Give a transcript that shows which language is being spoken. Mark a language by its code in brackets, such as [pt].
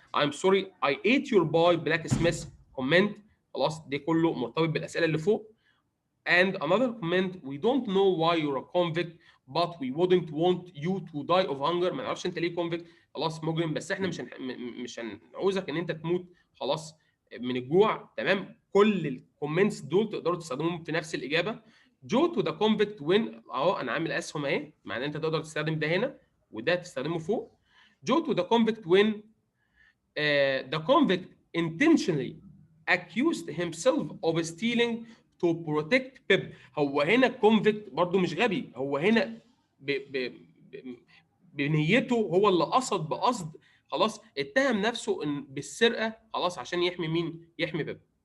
[en] I'm sorry I ate your boy blacksmith. comment. [ar] خلاص ده كله مرتبط بالاسئله اللي فوق. [en] And another comment: we don't know why you're a convict but we wouldn't want you to die of hunger. [ar] ما نعرفش انت ليه convict، خلاص مجرم، بس احنا مش هنعوزك ان انت تموت خلاص من الجوع. تمام. كل الكومنتس دول تقدروا تستخدموهم في نفس الاجابه. [en] go to the convict when، [ar] اهو انا عامل اسهم اهي، معناه انت تقدر تستخدم ده هنا وده تستخدمه فوق. [en] Go to the convict when the convict intentionally accused himself of stealing to protect Pip. [ar] هو هنا convict برضو مش غبي، هو هنا ب... بنيته هو اللي قصد بقصد، خلاص اتهم نفسه بالسرقه خلاص عشان يحمي مين؟ يحمي بيب.